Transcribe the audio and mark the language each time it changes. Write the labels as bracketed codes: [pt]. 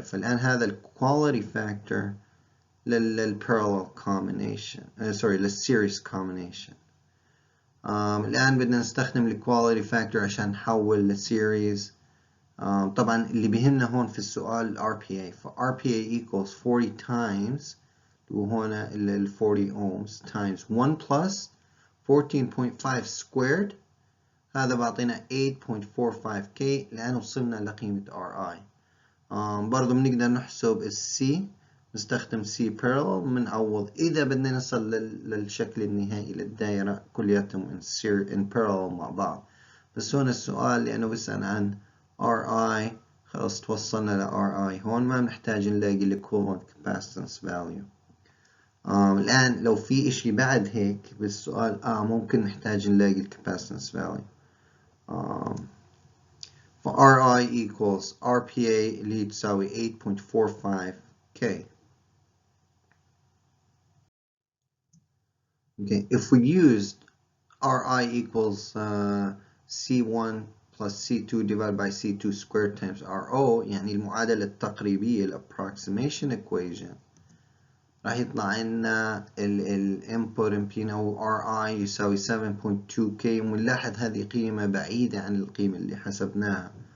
[ar] فالآن هذا ال quality factor لل combination للseries combination. الآن بدنا نستخدم ال quality factor عشان نحول للسيريز. طبعا اللي بيهمنا هون في السؤال RPA. ف RPA equals 40 times وهنا ال 40 ohms [en] times 1 plus 14.5 squared. [ar] هذا بعطينا 8.45k لأن وصلنا لقيمة RI. برضو بنقدر نحسب ال C نستخدم C parallel بنعوض إذا بدنا نصل للشكل النهائي للدائرة كلياتهم in parallel مع بعض. بس هون السؤال لأنه بيسأل عن RI خلاص توصلنا ل RI. هون ما بنحتاج نلاقي ال [en] equivalent capacitance value. [ar] الآن لو في إشي بعد هيك بالسؤال ممكن نحتاج نلاقي ال capacitance value. ف RI equals RPA اللي هي تساوي 8.45k. [en] Okay, if we used RI equals C1 plus C2 divided by C2 squared times RO [ar] يعني المعادلة التقريبية ال approximation equation راح يطلع لنا ال [en] input impedance [ar] أو RI يساوي 7.2k. ونلاحظ هذه قيمة بعيدة عن القيمة اللي حسبناها.